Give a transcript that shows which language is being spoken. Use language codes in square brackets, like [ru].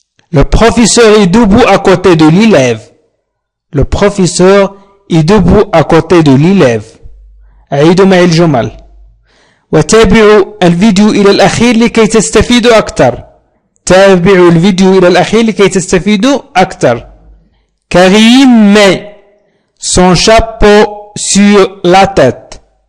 [fr] Le professeur est debout à côté de l'élève. Le professeur est debout à côté de l'élève. [ar] أعيد معي الجمل. وتابعوا الفيديو إلى الأخير لكي تستفيدوا أكثر. تابعوا الفيديو إلى الأخير لكي تستفيدوا أكثر. [fr] Karim met son chapeau sur la tête.